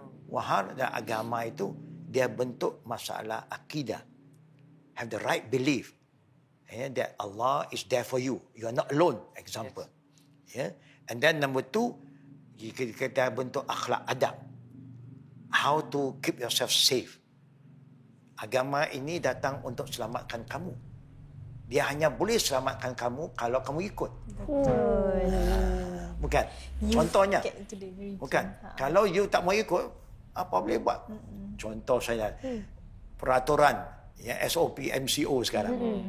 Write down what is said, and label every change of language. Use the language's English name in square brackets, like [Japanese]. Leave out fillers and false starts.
[Malay] Wahal dan agama itu dia bentuk masalah akidah. [English] Have the right belief that Allah is there for you. You are not alone. Example. Yes. And then number 2, [Malay] kita bentuk akhlak adab. [English] How to keep yourself safe. [Malay] Agama ini datang untuk selamatkan kamu. Dia hanya boleh selamatkan kamu kalau kamu ikut. Betul. Bukan. Contohnya. Bukan. Kalau you tak mau ikut, apa boleh buat? Contoh saya. Peraturan. SOP, MCO sekarang.